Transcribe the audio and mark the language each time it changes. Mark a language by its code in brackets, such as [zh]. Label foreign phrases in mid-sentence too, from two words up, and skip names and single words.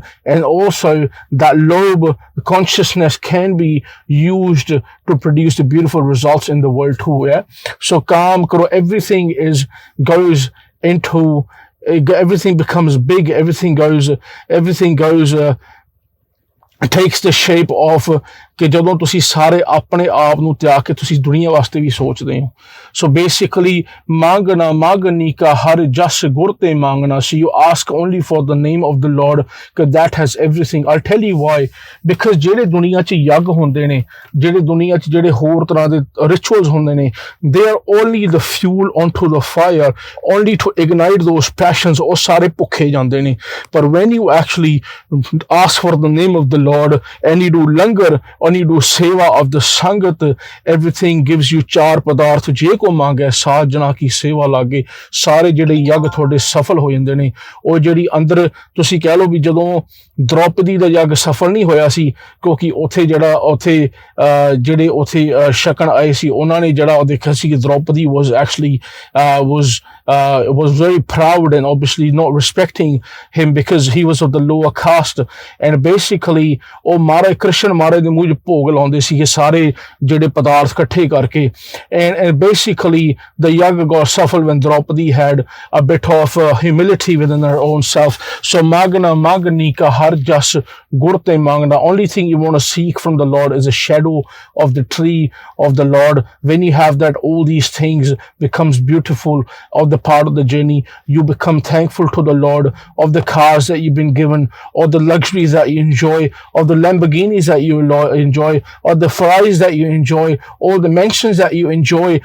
[en] And also that lobh consciousness can be used to produce the beautiful results in the world too. Yeah. So [pa] ਕਾਮ ਕਰੋ, [en] everything becomes big. Everything goes. It takes the shape of [pa] ਕਿ ਜਦੋਂ ਤੁਸੀਂ ਸਾਰੇ ਆਪਣੇ ਆਪ ਨੂੰ ਤਿਆਗ ਕੇ ਤੁਸੀਂ ਦੁਨੀਆ ਵਾਸਤੇ ਵੀ ਸੋਚਦੇ ਹੋ. [en] So basically, [pa] ਮੰਗਣਾ ਮੰਗਣੀ ਕਾ ਹਰ ਜਸ ਗੁਰ ਤੇ ਮੰਗਣਾ. [en] So you ask only for the name of the Lord, because that has everything. I'll tell you why. Because [pa] ਜਿਹੜੇ ਦੁਨੀਆ 'ਚ ਯੱਗ ਹੁੰਦੇ ਨੇ, ਜਿਹੜੇ ਦੁਨੀਆ 'ਚ ਜਿਹੜੇ ਹੋਰ ਤਰ੍ਹਾਂ ਦੇ rituals ਹੁੰਦੇ ਨੇ, [en] they are only the fuel onto the fire, only to ignite those passions. [pa] ਉਹ ਸਾਰੇ ਭੁੱਖੇ ਜਾਂਦੇ ਨੇ. [en] But when you actually ask for the name of the Lord and you do langar, and you do seva of the sangat, everything gives you [pa] ਚਾਰ ਪਦਾਰਥ. ਜੇ ਕੋ ਮੰਗੇ ਸਾਧ ਜਣਾ ਕੀ ਸੇਵਾ ਲਾਗੇ, ਸਾਰੇ ਜਿਹੜੇ ਯੱਗ ਤੁਹਾਡੇ ਸਫਲ ਹੋ ਜਾਂਦੇ ਨੇ. ਉਹ ਜਿਹੜੀ ਅੰਦਰ ਤੁਸੀਂ ਕਹਿ ਲਓ ਵੀ ਜਦੋਂ ਦ੍ਰੋਪਦੀ ਦਾ ਯੱਗ ਸਫਲ ਨਹੀਂ ਹੋਇਆ ਸੀ, ਕਿਉਂਕਿ ਜਿਹੜੇ ਉੱਥੇ ਛਕਣ ਆਏ ਸੀ, ਉਹਨਾਂ ਨੇ ਜਿਹੜਾ ਉਹ ਦੇਖਿਆ ਸੀ ਕਿ ਦ੍ਰੋਪਦੀ [en] was very proud and obviously not respecting him because he was of the lower caste. And basically [pa] ਉਹ ਮਹਾਰਾਜ ਕ੍ਰਿਸ਼ਨ ਮਹਾਰਾਜ ਦੇ ਮੂੰਹ 'ਚ ਭੋਗ ਲਾਉਂਦੇ ਸੀਗੇ ਸਾਰੇ ਜਿਹੜੇ ਪਦਾਰਥ ਇਕੱਠੇ ਕਰਕੇ. [en] And basically the yag got suffered when Draupadi had a bit of humility within her own self. [pa] ਸੋ ਮੰਗਣਾ ਮੰਗਣੀ ਕਾ ਹਰ ਜਸ ਗੁਰਤੇ ਮੰਗਣਾ. [en] Only thing you want to seek from the Lord is a shadow of the tree of the Lord. When you have that, all these things becomes beautiful. Of the the part of the journey, you become thankful to the Lord of the cars that you've been given, or the luxuries that you enjoy, or the Lamborghinis that you enjoy, or the Ferraris that you enjoy, all the mansions that you enjoy.